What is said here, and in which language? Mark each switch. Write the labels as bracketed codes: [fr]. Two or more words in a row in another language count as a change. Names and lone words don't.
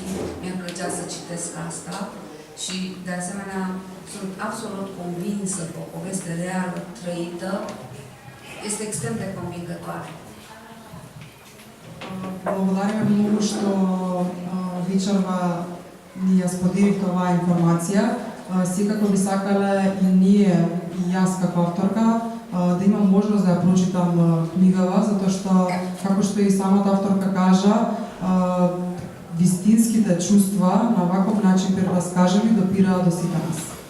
[ro] Mi-ar plăcea să citesc asta și, de asemenea, sunt absolut convinsă că o poveste reală, trăită, este extrem de convingătoare. [mk] Благодарим многу што вечерва ни ја споделивте оваа информација. Секако би сакале и ние, и јас како авторка, да имам можност да ја прочитам книгава, затоа што, како што и самата авторка кажа, вистинските чувства на ваков начин прераскажани допираат до сите нас.